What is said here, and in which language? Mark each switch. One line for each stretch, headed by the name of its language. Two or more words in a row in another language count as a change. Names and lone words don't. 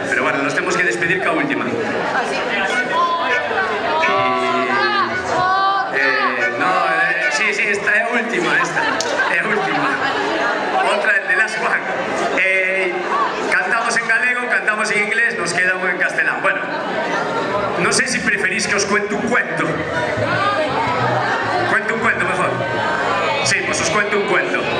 Galician: Pero bueno, nos temos que despedir ca última. Sí, esta é a última, é a última. Outra, de Last One. Cantamos en galego, cantamos en inglés, nos queda un en castelán. Bueno, non sei se preferís que
Spanish: os cuento un cuento. Cuento un cuento mejor. Sí, pues os cuento un cuento.